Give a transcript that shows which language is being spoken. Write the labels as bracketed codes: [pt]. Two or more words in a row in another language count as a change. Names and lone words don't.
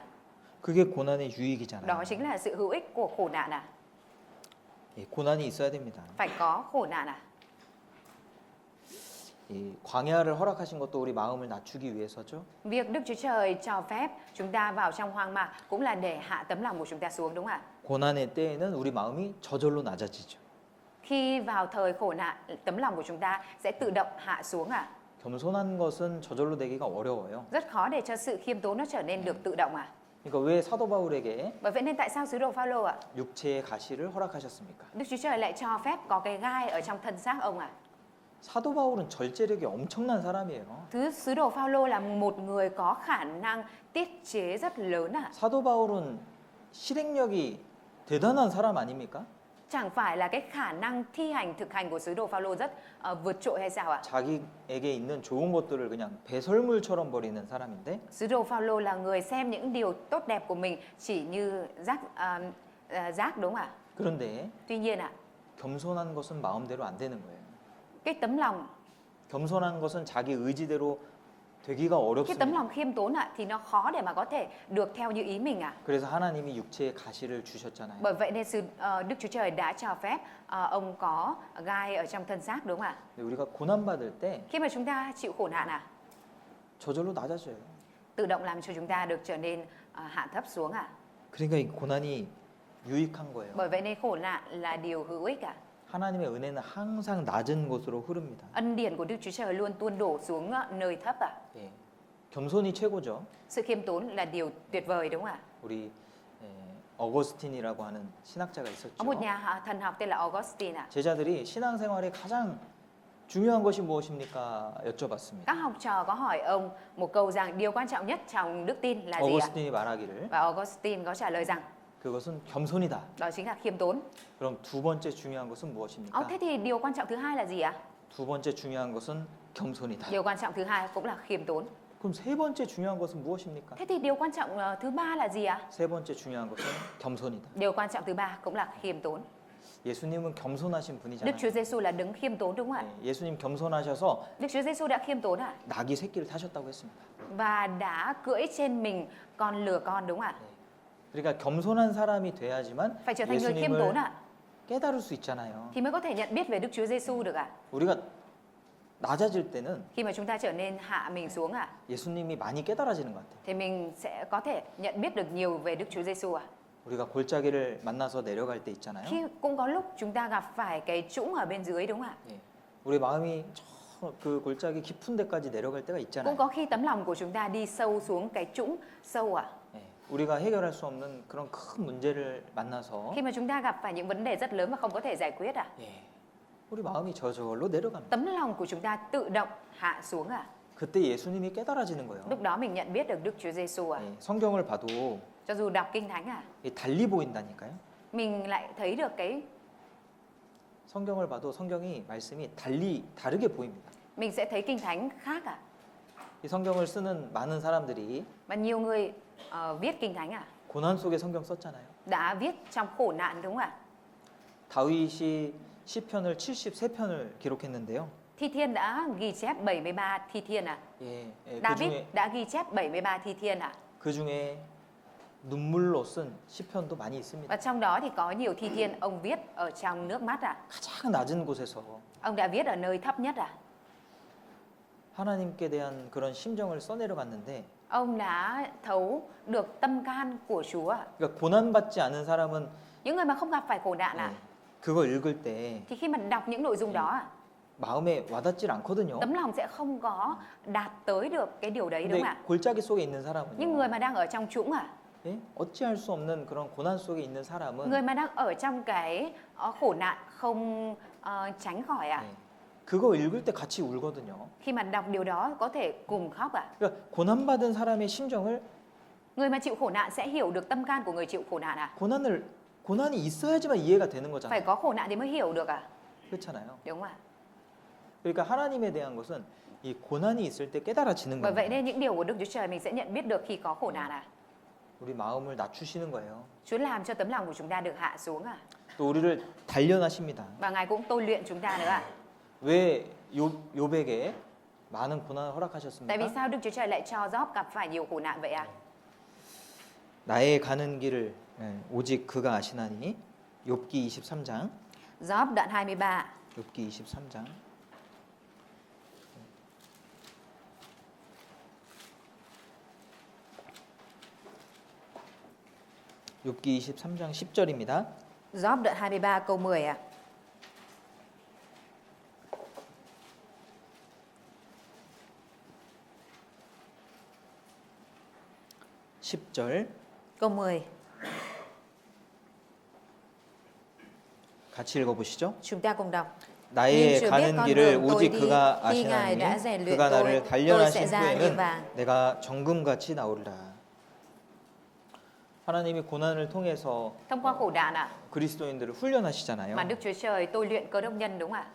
[ko] 그게 고난의 유익이잖아요. [vi] Đó chính là sự hữu ích của khổ nạn ạ. [ko] 예, 고난이 있어야 됩니다. [vi] Phải có khổ nạn ạ. [ko] 이 광야를 허락하신 것도 우리 마음을 낮추기 위해서죠. [vi] Việc Đức Chúa Trời cho phép chúng ta vào trong hoang mạc cũng là để hạ tấm lòng của chúng ta xuống đúng không ạ? [ko] 고난의 때에는 우리 마음이 저절로 낮아지죠. [vi] Khi vào thời khổ nạn, tấm lòng của chúng ta sẽ tự động hạ xuống ạ. [ko] 겸손한 것은 저절로 되기가 어려워요. [vi] Rất khó để cho sự khiêm tốn nó trở nên được tự động ạ. [ko] 그러니까 왜 사도 바울에게 [vi] Bởi vậy nên tại sao sứ đồ Phaolô ạ? [ko] 육체의 가시를 허락하셨습니까? [vi] Đức Chúa Trời lại cho phép có cái gai ở trong thân xác ông ạ. [ko] 사도 바울은 절제력이 엄청난 사람이에요. [vi] Sứ đồ Phaolô là một người có khả năng tiết chế rất lớn ạ. [ko] 사도 바울은 실행력이 대단한 사람 아닙니까? [vi] Chẳng phải là cái khả năng thi hành thực hành của sứ đồ Phaolô rất vượt trội hay sao ạ? [ko] 자기에게 있는 좋은 것들을 그냥 배설물처럼 버리는 사람인데 [vi] Sứ đồ Phaolô là người xem những điều tốt đẹp của mình chỉ như rác đúng không ạ? [ko] 그런데 [vi] Tuy nhiên ạ, [ko] 겸손한 것은 마음대로 안 되는 거예요. [vi] cái tấm lòng [ko] 겸손한 것은 자기 의지대로 되기가 [vi] cái tấm [ko] 어렵습니다. [vi] lòng khiêm tốn ạ thì nó khó để mà có thể được theo như ý mình ạ. [ko] 그래서 하나님이 육체의 가시를 주셨잖아요. [vi] Bởi vậy nên Đức Chúa Trời đã cho phép ông có gai ở trong thân xác đúng không ạ? [ko] 근데 우리가 고난 받을 때 [vi] Khi mà chúng ta chịu khổ nạn ạ, [ko] 저절로 낮아져요. [vi] tự động làm cho chúng ta được trở nên hạ thấp xuống ạ. [ko] 그러니까 이 고난이 유익한 거예요. [vi] Bởi vậy nên khổ nạn là điều hữu ích ạ. [ko] 하나님의 은혜는 항상 낮은 곳으로 흐릅니다. [vi] Ân điển của Đức Chúa Trời luôn tuôn đổ xuống nơi thấp ạ. [ko] 예. 겸손이 최고죠. [vi] Sự khiêm tốn là điều tuyệt vời đúng không ạ? [ko] 우리 어거스틴이라고 하는 신학자가 있었죠. [vi] Có một nhà thần học tên là Augustine ạ. [ko] 제자들이 신앙생활에 가장 중요한 것이 무엇입니까? 여쭤봤습니다. [vi] Các học trò có hỏi ông một câu rằng điều quan trọng nhất trong đức tin là gì ạ? [ko] 어거스틴이 말하기를 [vi] Và Augustine có trả lời rằng [ko] 그것은 겸손이다. [vi] đó chính là khiêm tốn. [ko] 그럼 두 번째 중요한 것은 무엇입니까? [vi] Thế thì điều quan trọng thứ hai là gì ạ? [ko] 두 번째 중요한 것은 겸손이다. [vi] Điều quan trọng thứ hai cũng là khiêm tốn. [ko] 그럼 세 번째 중요한 것은 무엇입니까? [vi] Thế thì điều quan trọng thứ ba là gì ạ? [ko] 세 번째 중요한 것은 겸손이다. [vi] Điều quan trọng thứ ba cũng là khiêm tốn. [ko] 예수님은 겸손하신 [vi] Đức [ko] 분이잖아요. [vi] Chúa Giêsu là đấng khiêm tốn đúng không ạ? [ko] 예, 예수님 겸손하셔서 [vi] Đức Chúa Giêsu đã khiêm tốn ạ [ko] 나귀 새끼를 타셨다고 했습니다. [vi] và đã cưỡi trên mình con lừa con đúng không ạ? [ko] 그러니까 겸손한 사람이 돼야지만 [vi] Phải trở thành người khiêm tốn [ko] 예수님을 [vi] ạ [ko] 깨달을 수 있잖아요. [vi] thì mới có thể nhận biết về Đức Chúa Giêsu được ạ. [ko] 우리가 낮아질 때는 [vi] Khi mà chúng ta trở nên hạ mình xuống ạ [ko] 예수님이 많이 깨달아지는 것 같아요. [vi] thì mình sẽ có thể nhận biết được nhiều về Đức Chúa Giêsu ạ. [ko] 우리가 골짜기를 만나서 내려갈 때 있잖아요. [vi] Khi cũng có lúc chúng ta gặp phải cái trũng ở bên dưới đúng không ạ? [ko] 예. 우리 마음이 그 골짜기 깊은 데까지 내려갈 때가 [vi] Cũng [ko] 있잖아요. [vi] có khi tấm lòng của chúng ta đi sâu xuống cái trũng sâu ạ. [ko] 예. 우리가 해결할 수 없는 그런 큰 문제를 만나서 [vi] Khi mà chúng ta gặp phải những vấn đề rất lớn mà không có thể giải quyết ạ. [ko] 예. 우리 마음이 저절로 내려갑니다. [vi] Tấm lòng của chúng ta tự động hạ xuống ạ. [ko] 그때 예수님이 깨달아지는 거예요. [vi] Lúc đó mình nhận biết được Đức Chúa Giêsu ạ. [ko] 예. 성경을 봐도 [vi] Cho dù đọc kinh thánh ạ, [ko] 이 달리 보인다니까요. [vi] mình lại thấy được cái [ko] 성경을 봐도 성경이 말씀이 다르게 보입니다. [vi] mình sẽ thấy kinh thánh khác ạ. [ko] 이 성경을 쓰는 많은 사람들이 [vi] Và nhiều người viết kinh thánh ạ, [ko] 고난 속에 성경 썼잖아요. [vi] đã viết trong khổ nạn đúng không ạ? [ko] 다윗이 시편을 73편을 기록했는데요. [vi] Thi Thiên đã ghi chép 73 thi thiên ạ. [ko] 예, 예, [vi] David đã ghi chép 73 thi thiên ạ. [ko] 그 중에 눈물로 쓴 시편도 많이 있습니다. [vi] Và trong đó thì có nhiều thi thiên ông viết ở trong nước mắt ạ. [ko] 가장 낮은 곳에서 [vi] Ông đã viết ở nơi thấp nhất ạ. [ko] 하나님께 대한 그런 심정을 써내려갔는데, [vi] Ông đã thấu được tâm can của Chúa ạ. [ko] 그러니까 고난 받지 않은 사람은 [vi] Những người mà không gặp phải khổ nạn ạ, [ko] 그거 읽을 때 [vi] thì khi mà đọc những nội dung đó ạ, [ko] 마음에 와닿질 않거든요. [vi] Tấm lòng sẽ không có đạt tới được cái điều đấy đúng [ko] 근데 [vi] không ạ? [ko] 골짜기 속에 있는 [vi] Nhưng [ko] 사람은요. [vi] người mà đang ở trong trũng [ko] 예? 어찌할 수 없는 그런 고난 속에 있는 사람은 [vi] người mà đang ở trong cái khổ nạn không tránh khỏi [ko] 예, 그거 읽을 때 같이 울거든요. [vi] Khi mà đọc điều đó có thể cùng khóc [ko] 그러니까 고난받은 사람의 심정을 [vi] Người mà chịu khổ nạn sẽ hiểu được tâm can của người chịu khổ nạn [ko] 고난이 있어야지만 이해가 되는 [vi] Phải [ko] 거잖아요. [vi] có khổ nạn thì mới hiểu được [ko] 그렇잖아요. [vi] Đúng không ạ? [ko] 그러니까 하나님에 대한 것은 이 고난이 있을 때 깨달아지는 [vi] Bởi vậy [ko] 거예요. [vi] nên những điều của Đức Chúa Trời mình sẽ nhận biết được khi có khổ nạn [ko] 우리 마음을 낮추시는 거예요. [vi] Chúa làm cho tấm lòng của chúng ta được hạ xuống [ko] 또 우리를 단련하십니다. [vi] Và Ngài cũng tôi luyện chúng ta nữa [ko] 왜 욥에게 많은 고난을 [vi] Tại vì [ko] 허락하셨습니까? [vi] sao Đức Chúa Trời lại cho Job gặp phải nhiều khổ nạn vậy [ko] 나의 가는 길을 오직 그가 아시나니 욥기 23장 [vi] Job đoạn 23 [ko] 욥기 23장 욥기 23장 10절입니다. [vi] Job đoạn 23 câu 10 [ko] 10절 [vi] Câu 10 [ko] 같이 읽어보시죠. [vi] Chúng ta cùng đọc [ko] 나의 [vi] Nhưng chưa biết [ko] 가는 [vi] con [ko] 길을 [vi] đường tôi [ko] 오직 [vi] đi, [ko] 그가 [vi] khi Ngài đã [ko] 아시나니 [vi] rèn luyện [ko] 그가 [vi] tôi, [ko] 나를 [vi] tôi [ko] 단련하신 [vi] sẽ ra như [ko] 후에는 [vi] vàng. [ko] 내가 정금같이 나오리라. 하나님이 고난을 통해서 [vi] Thông qua khổ nạn [ko] 그리스도인들을 훈련하시잖아요. [vi] mà Đức Chúa Trời tôi luyện cơ đốc nhân đúng không ạ?